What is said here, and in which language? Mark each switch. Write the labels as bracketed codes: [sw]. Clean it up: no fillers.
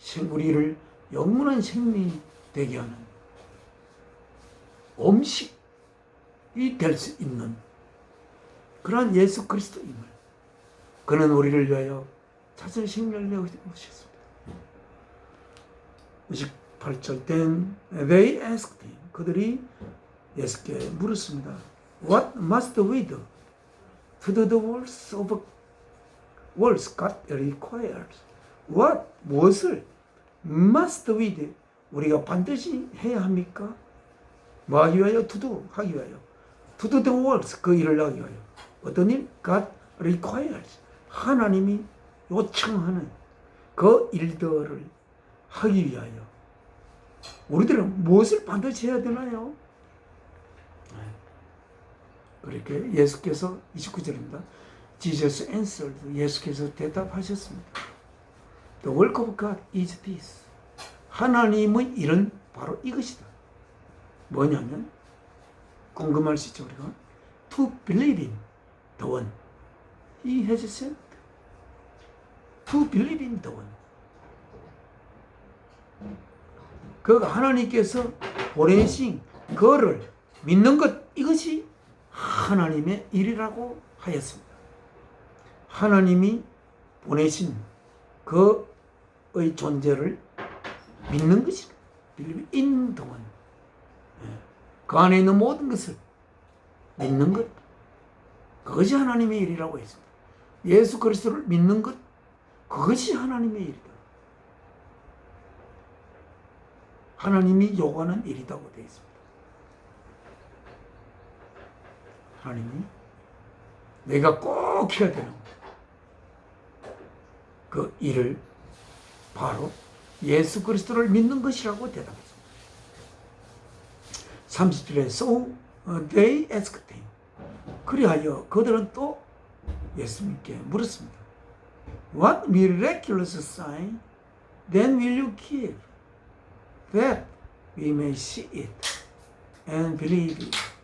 [ko] 우리를 영원한 생명이 되게 하는 음식이 될 수 있는 그러한 예수 그리스도임을, 그는 우리를 위하여 자신의 생명을 내어주셨습니다. [en] 28절 then they asked him, [ko] 그들이 예수께 물었습니다. [en] What must we do? to do the works God requires. What? [ko] 무엇을? [en] must we do? [ko] 우리가 반드시 해야 합니까? 뭐 하기 위하여? [en] to do, [ko] 하기 위하여. [en] to do the works, [ko] 그 일을 하기 위하여. 어떤 일? [en] God requires. [ko] 하나님이 요청하는 그 일들을 하기 위하여. 우리들은 무엇을 반드시 해야 되나요? 그렇게 예수께서 29절입니다. [en] Jesus answered. [ko] 예수께서 대답하셨습니다. [en] The work of God is this. [ko] 하나님의 일은 바로 이것이다. 뭐냐면 궁금할 수 있죠, 우리가. [en] To believe in the one He has sent. To believe in the one. [ko] 그가 하나님께서 보내신 그를 믿는 것, 이것이 하나님의 일이라고 하였습니다. 하나님이 보내신 그의 존재를 믿는 것이다. [en] believe in the one. [ko] 그 안에 있는 모든 것을 믿는 것, 그것이 하나님의 일이라고 했습니다. 예수 그리스도를 믿는 것, 그것이 하나님의 일이다. 하나님이 요구하는 일이라고 되어 있습니다. 하나님이 내가 꼭 해야 되는 그 일을 바로 예수 그리스도를 믿는 것이라고 대답했습니다. 30절에 [en] So they asked him. [ko] 그리하여 그들은 또 예수님께 물었습니다. [en] What miraculous sign then will you give that we may see it and believe it?